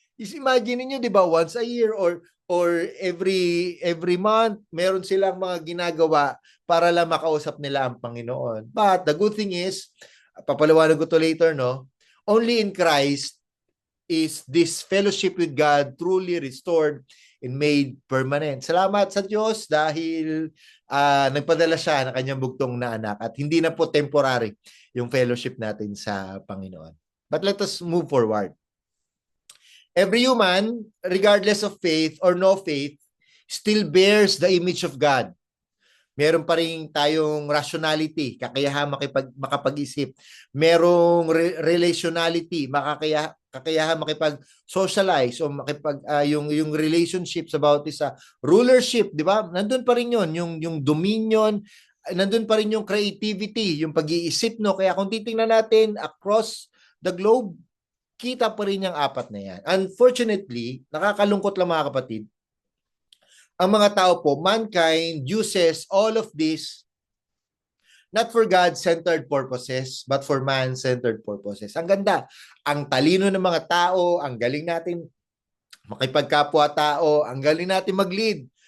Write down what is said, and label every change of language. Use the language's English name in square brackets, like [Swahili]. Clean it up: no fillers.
[Filipino] Imagine niyo, di ba, [English] once a year or every month, [Filipino] meron silang mga ginagawa para lang makausap nila ang Panginoon. [English] But the good thing is, [Filipino] papaliwanag ko to [English] later, no? Only in Christ is this fellowship with God truly restored and made permanent. [Filipino] Salamat sa Diyos dahil nagpadala siya ng kanyang bugtong na anak at hindi na po temporary yung fellowship natin sa Panginoon. [English] But let us move forward. Every human, regardless of faith or no faith, still bears the image of God. [Filipino] Meron pa rin tayong rationality, kakayahan makapag-isip. Merong relationality, kakayahan makipag-socialize o yung [English] relationships about this rulership, [Filipino] di ba? Nandun pa rin yun, yung dominion, nandun pa rin yung creativity, yung pag-iisip, no? Kaya kung titingnan natin [English] across the globe, [Filipino] kita pa rin yung apat na yan. Unfortunately, nakakalungkot lang, mga kapatid, ang mga tao po, [English] mankind uses all of this Not for God-centered purposes, but for man-centered purposes. [Filipino] Ang ganda. Ang talino ng mga tao, ang galing natin makipagkapwa-tao, ang galing natin mag-lead.